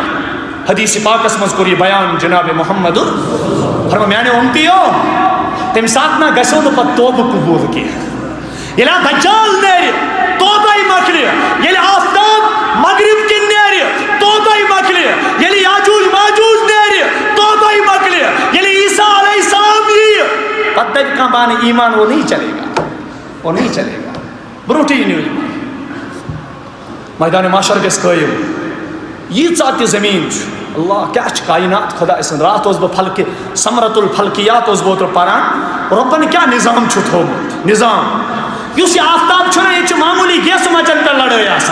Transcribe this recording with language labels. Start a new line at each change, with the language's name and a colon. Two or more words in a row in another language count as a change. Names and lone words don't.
Kashmiri: حدیث پاکس منٛز کوٚر یہِ بیان جناب محمد فرمو میانیو اُمتِیو، تمہِ ساتہٕ نہ گژھیو نہٕ پتہٕ توبہٕ قبوٗل کینٛہہ. ییٚلہِ دجال نیرِ توبے مۄکلہِ. ییٚلہِ آفتاب مغرب کِنۍ نیرِ توبے مۄکلہِ. ییٚلہِ یاجوٗج ماجوٗج نیرِ توبے مۄکلہِ. ییٚلہِ عیسیٰ علیہ السلام یِیہِ پتہٕ دپہِ کانٛہہ بانہٕ ایمان
Urdu: وہ نہیں چلے گا، وہ نہیں چلے گا.
Kashmiri: برونٹھٕے یِنو یِم. میدانِ محشر گژھِ قٲیِم. ییٖژاہ تہِ زمیٖن چھُ. اللہ کیٛاہ چھُ کائنات خۄداے سُنٛد. راتھ اوسُس بہٕ فلکہِ سمرت الفلکیات اوسُس بہٕ اوترٕ پران. رۄبن کیٛاہ نظام چھُ تھوٚومُت. نظام یُس یہِ آفتاب چھُنہ، ییٚتہِ چھُ معموٗلی گیسہٕ مچن پٮ۪ٹھ لڑٲے آسان.